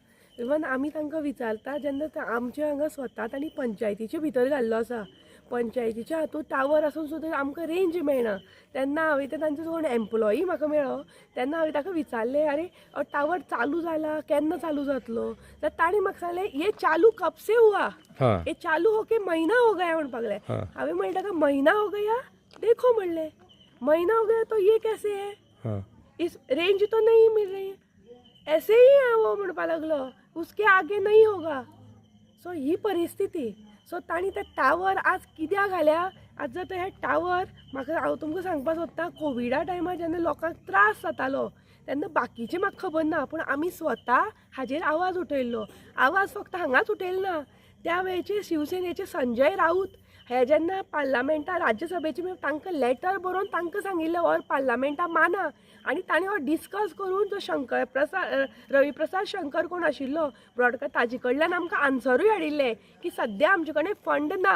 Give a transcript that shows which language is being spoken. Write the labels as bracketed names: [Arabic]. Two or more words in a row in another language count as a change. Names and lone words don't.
[Konkani] इवन आमी तांकां विचारता जेन्ना आमचे हांगा स्वता तांणी पंचायतीचे भितर घाल्लो आसा, पंचायतीच्या हातूंत टावर आसून सुद्दां आमकां रेंज मेळना. तेन्ना हांवें ते तांचो कोण एम्प्लॉई म्हाका मेळ्ळो, तेन्ना हांवें ताका विचारलें, अरे टावर चालू जाला, केन्ना चालू जातलो? तर ताणें म्हाका सांगलें, [Hindi] ये चालू कब से हुआ, हाँ. ये चालू होके महीना हो गया [Konkani] म्हणपाक लागलें. [Hindi] हाँ. [Konkani] हांवें म्हणलें ताका, [Hindi] महीना हो गया, देखो म्हणलें, महीना हो गया तो ये कैसे है, हां. इस रेंज तो नहीं मिल रही है, ऐसे ही है वो [Konkani] म्हणपा लागलो, [Hindi] उसके आगे नहीं होगा. [Konkani] सो ही परिस्थिती. सो तांणी ते टावर आज कित्याक घाल्या? आज जर हे टावर म्हाका हांव तुमकां सांगपाक सोदतां, कोविडा टायमार जेन्ना लोकांक त्रास जातालो तेन्ना बाकीचे म्हाका खबर ना, पूण आमी स्वता हाजेर आवाज उठयल्लो. आवाज फक्त हांगाच उठयलो ना, त्या वेळेचे शिवसेनेचे संजय राऊत हे जेन्ना पार्लमेंटात राज्यसभेचे तांकां लेटर बरोवन तांकां सांगिल्लें हो पार्लमेंटा माना, आनी ताणें हो डिस्कस करून जो रविप्रसाद शंकर कोण आशिल्लो ब्रॉडकास्ट, ताजे कडल्यान आमकां आन्सरूय हाडिल्लें की सद्या आमचे कडेन फंड ना.